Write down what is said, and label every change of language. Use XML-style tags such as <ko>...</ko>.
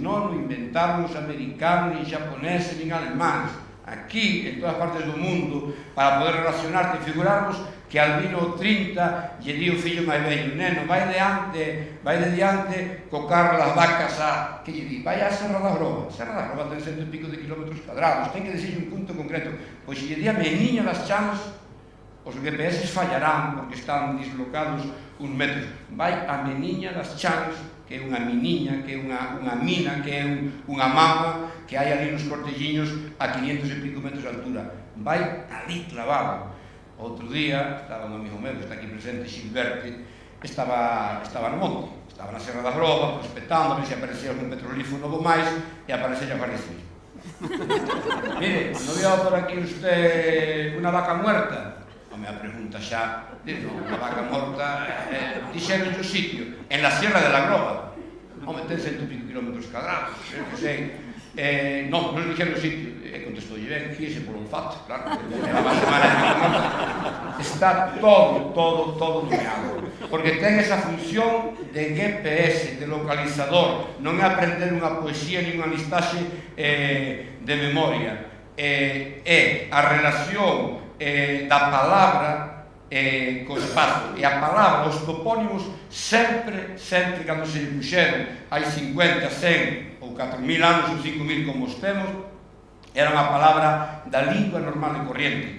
<gl>Non o inventaron os americanos, nin japoneses, nin alemáns. Aquí, en todas partes do mundo, para poder relacionarte e figurarnos que Albino 30 lle di o fillo máis vello: neno, vai de diante co carro das vacas a... que lle di? Vai a Serra da Groba. Serra da Groba ten 100 e pico de kilómetros cuadrados, ten que decir un punto concreto. Pois se lle di a Meniña das Chamas, os GPS fallarán porque están dislocados uns metros. Vai a Meniña das Chamas, que é unha miniña, que é unha mina, que é unha mama que hai ali nos cortelliños a 500 e pico metros de altura. Vai ali clavado. Outro día, estaba un amigo meu que está aquí presente, Xilberte, estaba no monte, estaba na Serra da Groba, prospectando, a ver se aparecía un petrolífero novo máis, e apareceu a Guardia Civil.</gl> <es>Mire, ¿no vio por aquí usted unha vaca muerta?</es> <gl>Home, a pregunta xa, unha vaca morta, dixeron o sitio,</gl> <es>en la Sierra de la Groba.</es> <gl>Home, ten 100 e pico kilómetros cuadrados, que sei. Non dixeron o sitio, e contestou, ben, fíese por olfato, claro, levaba semanas de morta. Está todo nomeado, porque ten esa función de GPS, de localizador. Non é aprender unha poesía ni unha listaxe de memoria, é a relación da palabra co espazo. E a palabra, os topónimos, sempre, cando se lle puxeron hai 50, 100 ou 4.000 anos ou 5.000 como os temos, era unha palabra da lingua normal e corriente.</gl>